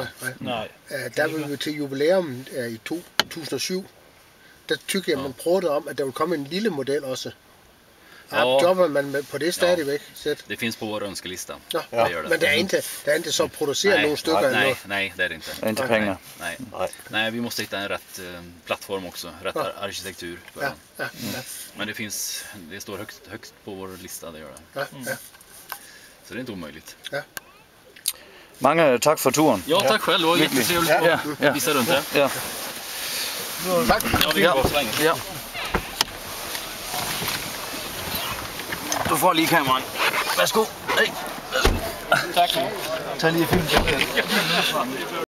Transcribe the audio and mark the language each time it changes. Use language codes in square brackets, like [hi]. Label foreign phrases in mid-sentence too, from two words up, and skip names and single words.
[da] Nej. Der vil vi til jubilæum i 2007. Der tykker jeg, man prøvede om, at der vil komme en lille model også. Ja. Jobber man på det stadigvæk? [sv] Det finns på vår önskelista. Ja. Det gör det. [da] Men det er inte så produceret nogle stykker endnu. [sv] Nej, det är det inte. Inte pengar. Nej, vi måste hitta en rätt plattform också, rätt arkitektur för den. Ja. Men det står högt på vår lista, det gör det. Ja. Så det är inte omöjligt. [da] Mange tak for turen. [sv] Ja, tack själv. Det var jättetrevligt att visa runt det. Ja. [da] Tak. [sv] Ja, vi går så länge. [da] Ja. Du får lige kameraet. Værsgo. Hey. Tak. Tag lige film.